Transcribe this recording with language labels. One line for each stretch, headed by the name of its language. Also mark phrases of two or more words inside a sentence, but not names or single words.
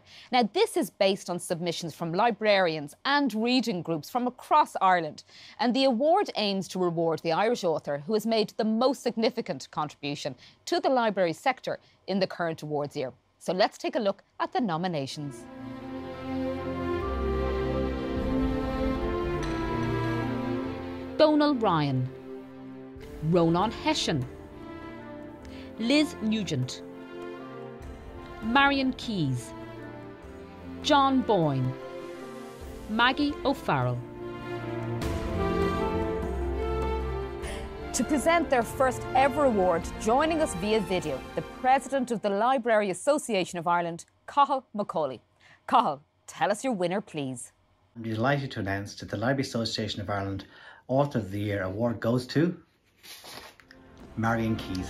English: Now, this is based on submissions from librarians and reading groups from across Ireland. And the award aims to reward the Irish author who has made the most significant contribution to the library sector in the current awards year. So let's take a look at the nominations. Donal Ryan, Ronan Hession, Liz Nugent, Marion Keyes, John Boyne, Maggie O'Farrell. To present their first ever award, joining us via video, the President of the Library Association of Ireland, Cathal McCauley. Cathal, tell us your winner, please. I'm delighted to announce that the Library Association of Ireland Author of the Year award goes to Marion Keyes.